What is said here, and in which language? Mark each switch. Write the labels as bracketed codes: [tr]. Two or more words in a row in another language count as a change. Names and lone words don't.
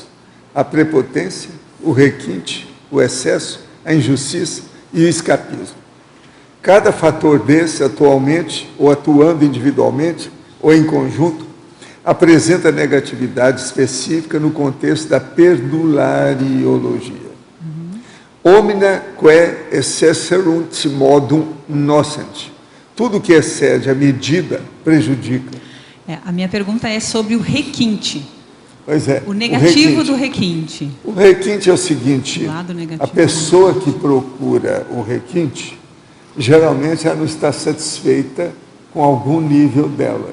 [pt] A prepotência, o requinte, o excesso, a injustiça e o escapismo. Cada fator desse, atualmente, ou atuando individualmente, ou em conjunto, apresenta negatividade específica no contexto da perdulariologia. [la] Omnia quae excesserunt modum nocent. [pt] Tudo que excede a medida prejudica. A minha pergunta é sobre o requinte. Pois é. O negativo do requinte. O requinte é o seguinte, a pessoa que procura o requinte, geralmente ela não está satisfeita com algum nível dela.